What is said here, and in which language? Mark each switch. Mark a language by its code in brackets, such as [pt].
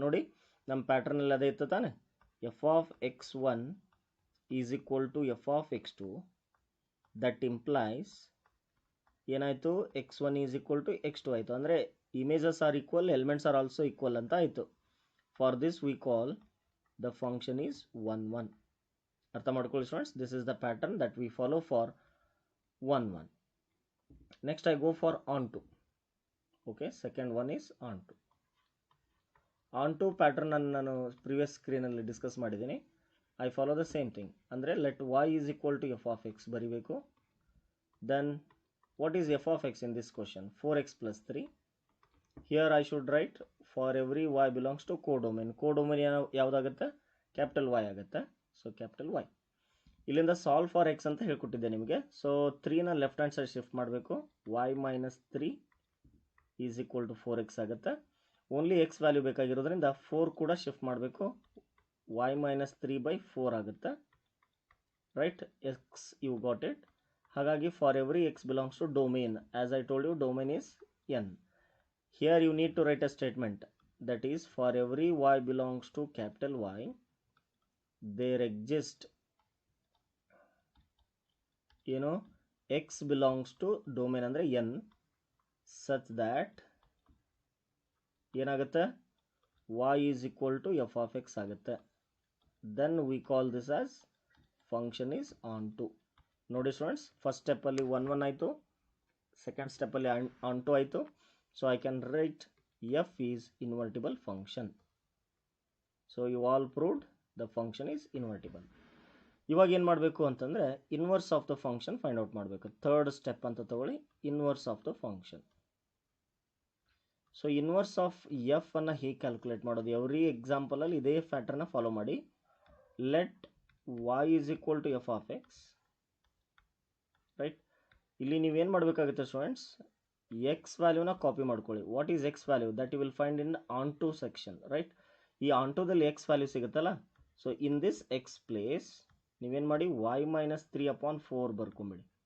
[kn] ನೋಡಿ ನಮ್ಮ ಪ್ಯಾಟರ್ನ್ ಅಲ್ಲಿ ಅದೇ ಇತ್ತು ತಾನೆ. [en] f of x1 is equal to f of x2. That implies [kn] ಏನಾಯಿತು, [en] x1 is equal to x2 ಆಯಿತು. ಅಂದರೆ images are equal, elements are also equal ಅಂತ ಆಯಿತು. For this we call the function is 1 1. [kn] ಅರ್ಥ ಮಾಡ್ಕೊಳ್ಳಿ students, [en] this is the pattern that we follow for 1 1. Next I go for onto. Okay, second one is onto. [kn] Onto pattern ಅನ್ನು ನಾನು previous ಸ್ಕ್ರೀನಲ್ಲಿ discuss ಮಾಡಿದ್ದೀನಿ. [en] I follow the same thing. ಅಂದರೆ let y is equal to f of x ಬರಿಬೇಕು. Then what is f of x in this question? 4x plus 3. Here I should write for every y belongs to codomain. [kn] Codomain ಯಾವುದಾಗುತ್ತೆ? Capital y ಆಗುತ್ತೆ. So capital y. ಇಲ್ಲಿಂದ [en] solve for x [kn] ಅಂತ ಹೇಳ್ಕೊಟ್ಟಿದ್ದೆ ನಿಮಗೆ. So 3ನ left hand side shift ಮಾಡಬೇಕು. [en] y minus 3 is equal to 4x ಆಗುತ್ತೆ. [kn] Only X value ಬೇಕಾಗಿರೋದ್ರಿಂದ 4 ಕೂಡ shift ಮಾಡಬೇಕು. [en] y minus 3 by 4 ಆಗುತ್ತೆ. Right, x you got it. ಹಾಗಾಗಿ for every x belongs to domain, as I told you domain is n. Here you need to write a statement, that is for every y belongs to capital Y, there exist, x belongs to domain ಅಂದರೆ n, such that [kn] ಏನಾಗುತ್ತೆ, [en] y is equal to f of x ಆಗುತ್ತೆ. Then we call this as function is onto. [kn] ನೋಡಿ students, first ಸ್ಟೆಪ್ಪಲ್ಲಿ 1 1 ಆಯಿತು, second ಸ್ಟೆಪ್ಪಲ್ಲಿ onto ಆಯಿತು. [en] So I can write f is invertible function. So you all proved the function is invertible. [kn] ಇವಾಗ ಏನು ಮಾಡಬೇಕು ಅಂತಂದರೆ inverse of the function find out ಮಾಡಬೇಕು. Third step ಅಂತ ತಗೊಳ್ಳಿ, inverse of the function. So inverse of F ಅನ್ನು ಹೇಗೆ calculate ಮಾಡೋದು? ಎವ್ರಿ ಎಕ್ಸಾಂಪಲಲ್ಲಿ ಇದೇ ಪ್ಯಾಟರ್ನ ಫಾಲೋ ಮಾಡಿ. [en] Let y is equal to f of x. [kn] Right, ಇಲ್ಲಿ ನೀವೇನು ಮಾಡಬೇಕಾಗುತ್ತೆ ಸ್ಟೂಡೆಂಟ್ಸ್, ಎಕ್ಸ್ ವ್ಯಾಲ್ಯೂನ ಕಾಪಿ ಮಾಡ್ಕೊಳ್ಳಿ. [en] What is x value? That you will find in onto section. Right, [kn] ಈ ಆನ್ಟುದಲ್ಲಿ ಎಕ್ಸ್ ವ್ಯಾಲ್ಯೂ ಸಿಗುತ್ತಲ್ಲ. [en] so in this x place [kn] ನೀವೇನು ಮಾಡಿ, y minus 3/4 ಬರ್ಕೊಂಬಿಡಿ.